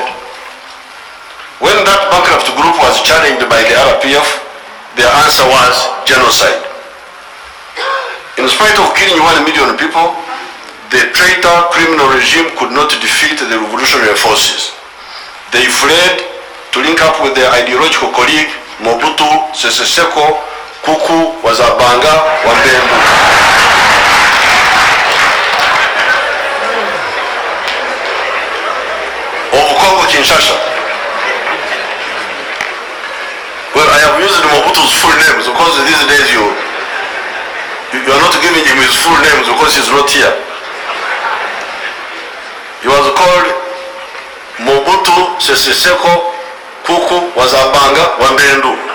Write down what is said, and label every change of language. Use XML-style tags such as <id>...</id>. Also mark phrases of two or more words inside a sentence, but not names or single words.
<en>When that bankrupt group was challenged by the RPF, their answer was genocide. In spite of killing 1 million people, the traitor criminal regime could not defeat the revolutionary forces. They fled to link up with their ideological colleague Mobutu Sese Seko Kuku Wazabanga Wambembu. Of Congo Kinshasa. Well, I have used Mobutu's full names because these days you are not giving him his full names because he's not here. He was called Mobutu Sese Seko Kuku Wazabanga Wambendu.</en>